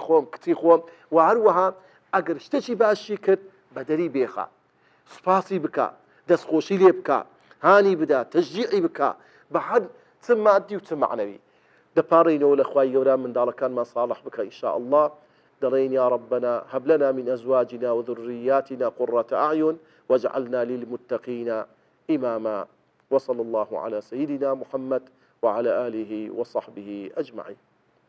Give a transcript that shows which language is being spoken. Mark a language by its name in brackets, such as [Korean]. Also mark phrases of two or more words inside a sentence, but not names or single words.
[Central Kurdish] خۆم کچی خۆم و هەروەها ئەگەر شتێکی باشی کرد بەدەری بێخە سوپاسی بکە دەستخۆشی لێ بکە هانی بدە تەشجیعی بکە بە هەر چ مادی و چ معنەوی دەپاڕینەوە لە خوای گەورە منداڵەکانمان ساڵح بکە [Arabic] ئینشاء الله [Central Kurdish] دەڵێن [Arabic] يا ربنا هب لنا من أزواجنا وذرياتنا قرة أعين واجعلنا للمتقين إماما وصلى الله على سيدنا محمد وعلى آله وصحبه أجمعين.